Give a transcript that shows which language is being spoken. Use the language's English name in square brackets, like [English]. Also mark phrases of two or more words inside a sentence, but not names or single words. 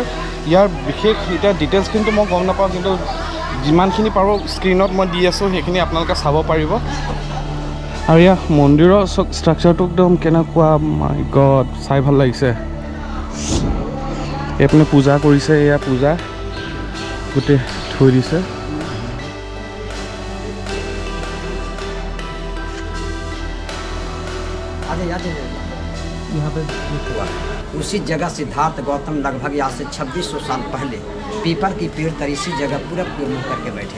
[Assamese] ইয়াৰ বিশেষ এতিয়া ডিটেইলছখিনিতো মই গম নাপাওঁ, কিন্তু যিমানখিনি পাৰোঁ স্ক্ৰীণত মই দি আছোঁ, সেইখিনি আপোনালোকে চাব পাৰিব। আৰু ইয়াৰ মন্দিৰৰ ষ্ট্ৰাকচাৰটো একদম কেনেকুৱা, [English] my god, [Assamese] চাই ভাল লাগিছে। এইপিনে পূজা কৰিছে, এয়া পূজা গোটেই থৈ দিছে। [Hindi] यहाँ पे हुआ उसी जगह सिद्धार्थ गौतम लगभग यहाँ से 2600 साल पहले पीपल की पेड़ तर इसी जगह पूरा मुँह करके बैठे।